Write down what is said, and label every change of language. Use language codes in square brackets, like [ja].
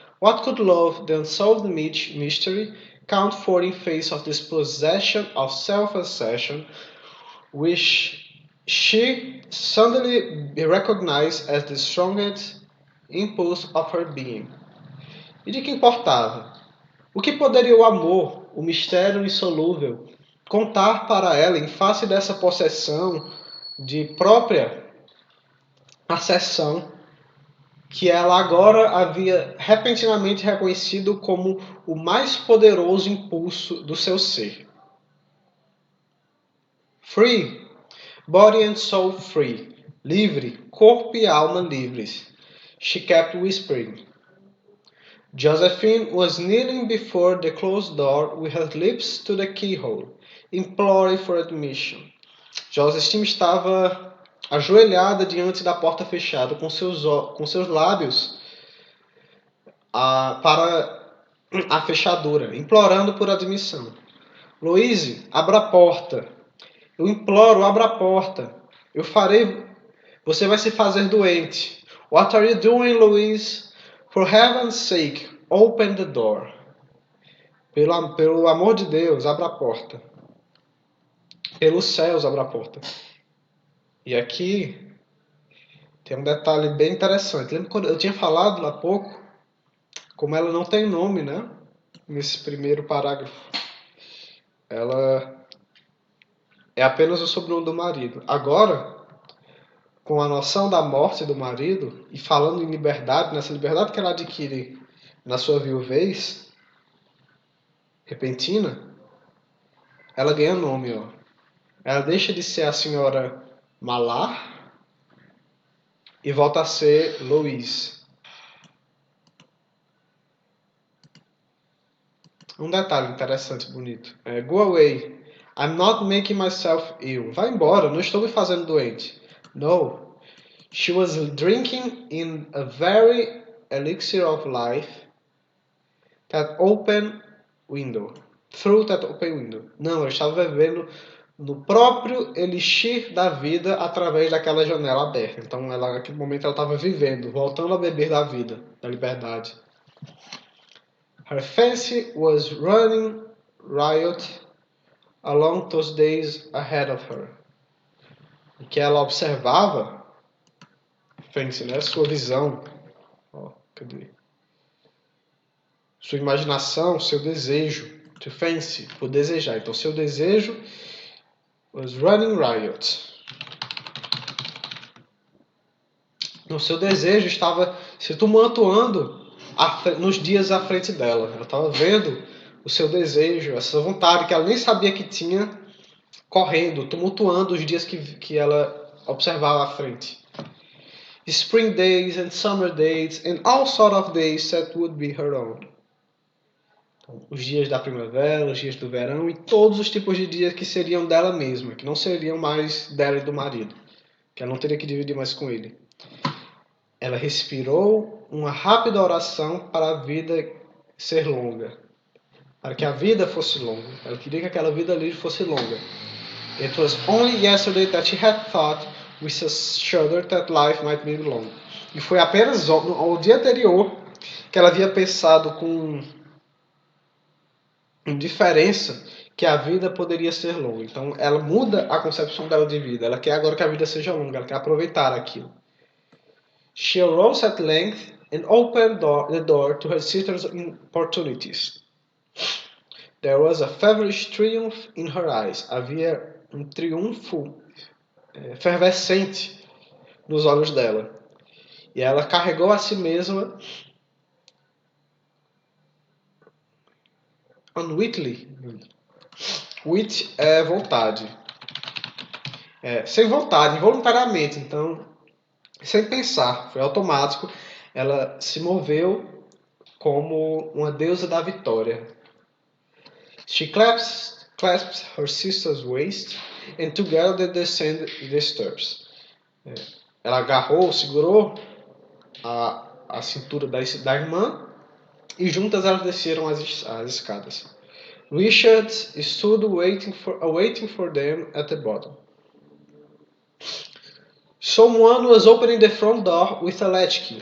[en] What could love, the unsolved mystery, count for in face of this possession of self-assertion, which she suddenly recognized as the strongest impulse of her being? [pt] E de que importava? O que poderia o amor, o mistério insolúvel, contar para ela em face dessa possessão de própria acessão que ela agora havia repentinamente reconhecido como o mais poderoso impulso do seu ser? [en] Free, body and soul free, [pt] livre, corpo e alma livres. [en] She kept whispering. Josephine was kneeling before the closed door with her lips to the keyhole, imploring for admission. [pt] Josephine estava ajoelhada diante da porta fechada, com seus lábios para a fechadura, implorando por admissão. Louise, abra a porta. Eu imploro, abra a porta. Eu farei... Você vai se fazer doente. [en] What are you doing, Louise? For heaven's sake, open the door. [pt] Pelo amor de Deus, abra a porta. Pelos céus, abra a porta. E aqui tem um detalhe bem interessante. Lembra quando eu tinha falado há pouco como ela não tem nome, né? Nesse primeiro parágrafo. Ela é apenas o sobrenome do marido. Agora, com a noção da morte do marido e falando em liberdade, nessa liberdade que ela adquire na sua viuvez repentina, ela ganha nome, ó. Ela deixa de ser a senhora Malar e volta a ser Louise. Um detalhe interessante, bonito. [en] Go away. I'm not making myself ill. [pt] Vai embora, não estou me fazendo doente. [en] No. She was drinking in a very elixir of life that open window. Through that open window. [pt] Não, ela estava bebendo no próprio elixir da vida através daquela janela aberta. Então, naquele momento, ela estava vivendo, voltando a beber da vida, da liberdade. [en] Her fancy was running riot along those days ahead of her. [pt] O que ela observava, fancy, né? Sua visão, cadê? Sua imaginação, seu desejo, to fancy, por desejar. Então, seu desejo [en] was running riot. [pt] O seu desejo estava se tumultuando nos dias à frente dela. Ela estava vendo o seu desejo, essa vontade que ela nem sabia que tinha, correndo, tumultuando os dias que ela observava à frente. [en] Spring days and summer days and all sort of days that would be her own. [pt] Então, os dias da primavera, os dias do verão e todos os tipos de dias que seriam dela mesma, que não seriam mais dela e do marido, que ela não teria que dividir mais com ele. Ela respirou uma rápida oração para a vida ser longa. Para que a vida fosse longa. Ela queria que aquela vida ali fosse longa. [en] It was only yesterday that she had thought with a shudder that life might be long. [pt] E foi apenas no dia anterior que ela havia pensado com indiferença que a vida poderia ser longa. Então ela muda a concepção dela de vida. Ela quer agora que a vida seja longa. Ela quer aproveitar aquilo. [en] She arose at length and opened the door to her sister's importunities. There was a feverish triumph in her eyes. [pt] Havia triunfo fervescente nos olhos dela. E ela carregou a si mesma unwittingly. Wit é vontade. Sem vontade, involuntariamente. Então, sem pensar, foi automático. Ela se moveu como uma deusa da vitória. [en] She clasped her sister's waist and together they descended the stairs. [pt] Ela agarrou, segurou a cintura da irmã e juntas elas desceram as escadas. [en] Richard stood waiting for them at the bottom. Someone was opening the front door with a latchkey.